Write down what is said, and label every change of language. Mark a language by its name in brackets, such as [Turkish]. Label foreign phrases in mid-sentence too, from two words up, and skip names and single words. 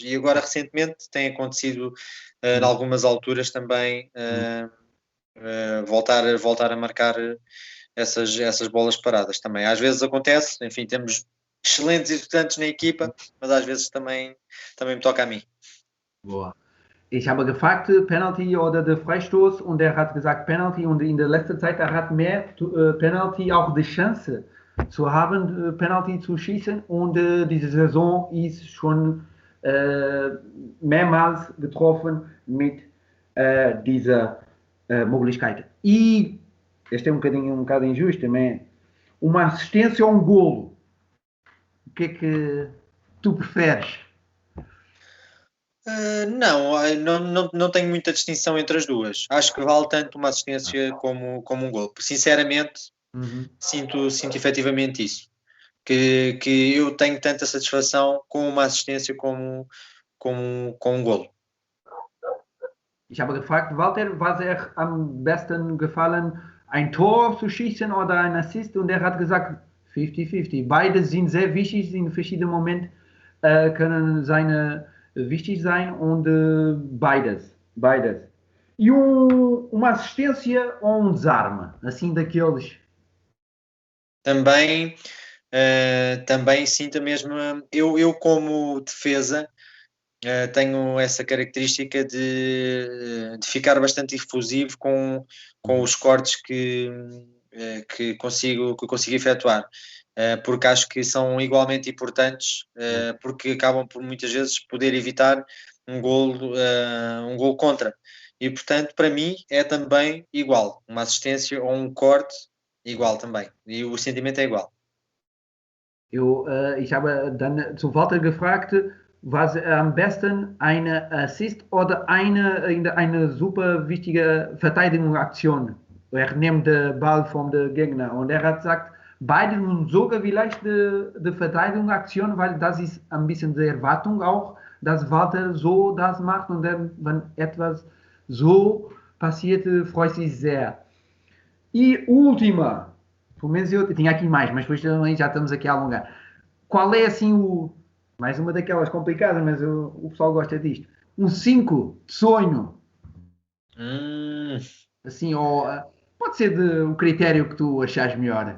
[Portuguese] E agora, recentemente, tem acontecido em algumas alturas também voltar a marcar essas bolas paradas também. Às vezes acontece, enfim, temos excelentes executantes na equipa, mas às vezes também me toca a mim. Boa. [German] Ich habe gefragt, Penalty oder der Freistoß, und hat gesagt Penalty, und in der letzten Zeit hat mehr Penalty auch die Chance zu haben, Penalty zu schießen, und diese Saison ist schon mehrmals getroffen mit dieser Möglichkeit. [Portuguese] E este é um bocado injusto também, uma assistência ou um golo? O que é que tu preferes? Não tenho muita distinção entre as duas. Acho que vale tanto uma assistência como um golo. Sinceramente, sinto efetivamente isso. Que eu tenho tanta satisfação com uma assistência como um golo. [German] Ich habe gefragt, Walter, was am besten gefallen, ein Tor zu schießen oder ein Assist, und hat gesagt 50-50. Beide sind sehr wichtig, in verschiedenen Momenten können wichtig sein, und beides. [Portuguese] E uma assistência ou um desarme, assim daqueles? Também sinto a mesma. Eu como defesa tenho essa característica de ficar bastante efusivo com os cortes que consigo efetuar, porque acho que são igualmente importantes, porque acabam por muitas vezes poder evitar um golo contra, e portanto para mim é também igual, uma assistência ou um corte igual também, e o sentimento é igual. [German] Ich habe dann zu Walter gefragt, was am besten eine Assist oder eine super wichtige Verteidigungsaktion. Nimmt den Ball vom Gegner, und hat gesagt, Beide sogar vielleicht die Verteidigungsaktion, weil das ist ein bisschen die Erwartung auch, dass Walter so das macht und dann, wenn etwas so passiert, freut sich sehr. [Portuguese] E última, pelo menos eu tinha aqui mais, mas depois também já estamos aqui a alongar. Qual é assim o. Mais uma daquelas complicadas, mas o pessoal gosta disto. Um 5 de sonho. Assim, ou. Pode ser o critério que tu achares melhor.